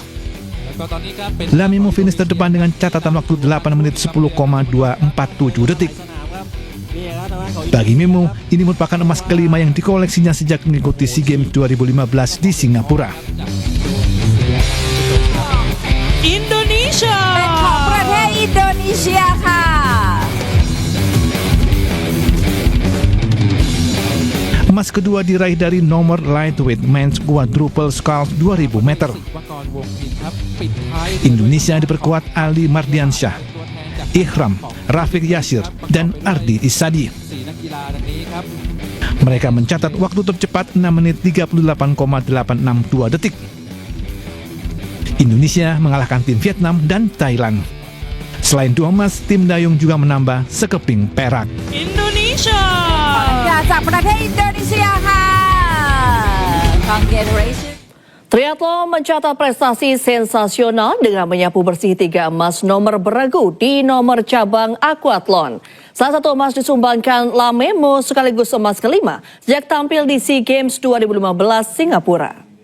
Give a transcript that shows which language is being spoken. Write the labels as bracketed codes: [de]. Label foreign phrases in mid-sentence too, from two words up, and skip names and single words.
[id] Lamemo finish terdepan dengan catatan waktu 8 menit 10,247 detik. Bagi Memo, ini merupakan emas kelima yang dikoleksinya sejak mengikuti SEA Games 2015 di Singapura. [th] Indonesia ประเทศอินโดนีเซียค่ะ [id] Emas kedua diraih dari nomor [en] lightweight men's quadruple sculls [id] 2000 meter. Indonesia diperkuat Ali Mardiansyah, Ihram, Rafiq Yasir, dan Ardi Isadi. Mereka mencatat waktu tercepat 6 menit 38,862 detik. Indonesia mengalahkan tim Vietnam dan Thailand. Selain 2 emas, tim dayung juga menambah sekeping perak. [th] Indonesia จากประเทศอินโดนีเซียค่ะ Congratulations. [id] Triathlon mencatat prestasi sensasional dengan menyapu bersih 3 emas nomor beregu di nomor cabang aquathlon. Salah satu emas disumbangkan Lamemo sekaligus emas kelima sejak tampil di SEA Games 2015 Singapura.